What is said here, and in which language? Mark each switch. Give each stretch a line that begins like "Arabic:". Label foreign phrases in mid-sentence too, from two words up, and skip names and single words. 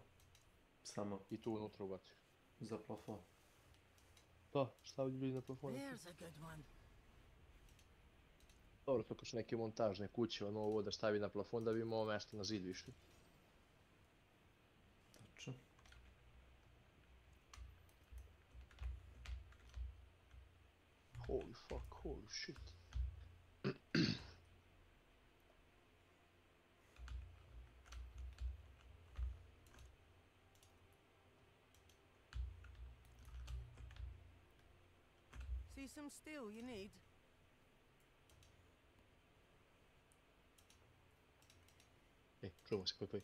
Serbian: Samo. I tu unutra ubaciš. Za plafon. Da, stavljaju na plafon. Dobro, to kao su neke montažne kuće, ono ovo da stavi na plafon da bi imao mjesto na zid više. Tačno.
English: Holy fuck, holy shit. See some steel you need?
Serbian: Čujemo se, poj.